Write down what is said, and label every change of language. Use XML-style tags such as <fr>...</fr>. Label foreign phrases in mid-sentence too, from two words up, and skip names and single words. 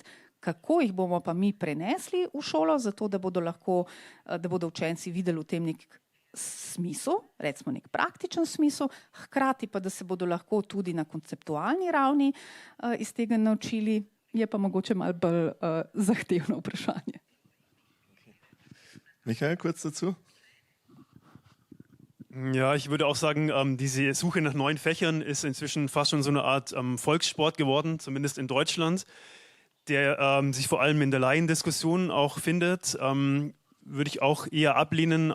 <sl>Kako jih bomo pa mi prenesli v šolo, zato da bodo učenci videli v tem nek smisel, recimo nek praktičen smisel, hkrati pa, da se bodo lahko tudi na konceptualni ravni iz tega naučili, je pa mogoče malo bolj zahtevno vprašanje.</sl> <de>Michael, kurz dazu? Ja, ich würde auch sagen, diese Suche nach neuen Fächern ist inzwischen fast schon so eine Art Volkssport geworden, zumindest in Deutschland, der sich vor allem in der Laiendiskussion auch findet, würde ich auch eher ablehnen.</de>